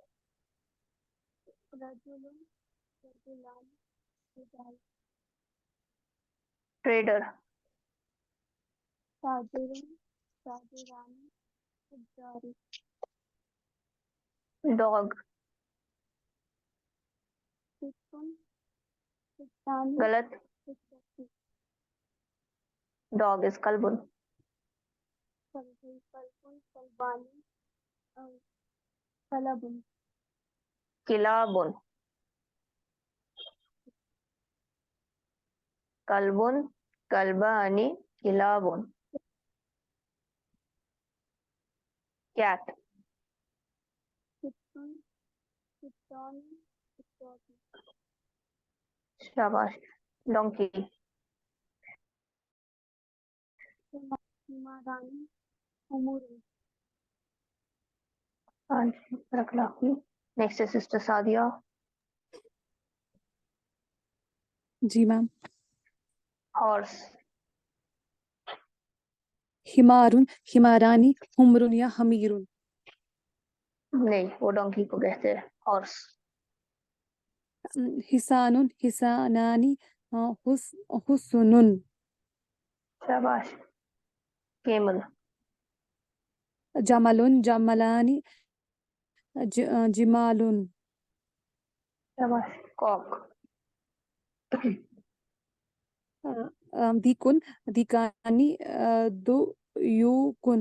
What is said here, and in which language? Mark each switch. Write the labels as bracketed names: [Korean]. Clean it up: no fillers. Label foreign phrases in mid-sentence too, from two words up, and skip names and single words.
[Arabic] رجل رجلان رجال [Urdu] ٹریڈر [Arabic] تاجر تاجران تجار [Urdu] ڈاگ ستن ستان غلط، [English] dog is [Urdu] کلبن [Arabic] کلبن کلبانی کلبن کلابن کلبن کلبانی کلابن کیٹ ستن ستان ستان [Urdu] شاباش۔ ڈونکی [Arabic] حمارانی امور [Urdu] ہاں جی بارک اللہ فیک۔ نیکسٹ ہے سسٹر سعدیہ۔ جی میم۔ ہارس [Arabic] حمارن حمارانی حمرن یا حمیرن [Urdu] نہیں، وہ ڈونکی کو کہتے ہیں ہارس۔ [Arabic] حسان حسانانی حسنن [Urdu] शाबाश. Camel. [Arabic] جملٌ جملانِ جمالٌ [Urdu] शाबाश. Cock. [Arabic] ديكٌ ديكانِ ديوكٌ